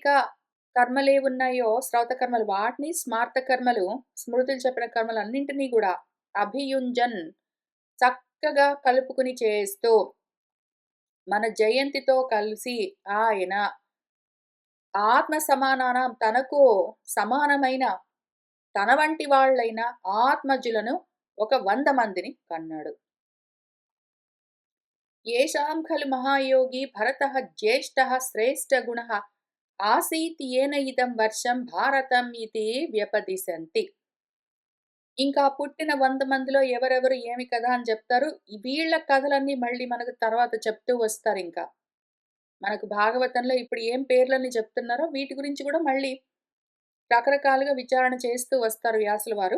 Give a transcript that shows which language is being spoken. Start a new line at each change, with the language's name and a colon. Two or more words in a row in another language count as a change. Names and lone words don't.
Telugu: కర్మలేవున్నాయో శ్రౌత కర్మలు వాటిని స్మార్త కర్మలు, స్మృతులు చెప్పిన కర్మలన్నింటినీ గూడా అభియుంజన్ చక్కగా కలుపుకొని చేస్తూ మన జయంతితో కలిసి ఆయన ఆత్మ సమానానం తనకు సమానమైన తన వంటి వాళ్ళైన ఆత్మజులను ఒక 100 మందిని కన్నాడు.
Sanskrit: येषां खलु महायोगी भरतः ज्येष्ठः श्रेष्ठगुणः आसीत् येन इदं वर्षं భారతం ఇతి వ్యపదిశంతి.
Telugu: ఇంకా పుట్టిన 100 మందిలో ఎవరెవరు ఏమి కథ అని చెప్తారు. వీళ్ళ కథలన్నీ మళ్ళీ మనకు తర్వాత చెప్తూ వస్తారింకా. మనకు భాగవతంలో ఇప్పుడు ఏం పేర్లన్నీ చెప్తున్నారో వీటి గురించి కూడా మళ్ళీ రకరకాలుగా విచారణ చేస్తూ వస్తారు వ్యాసుల వారు.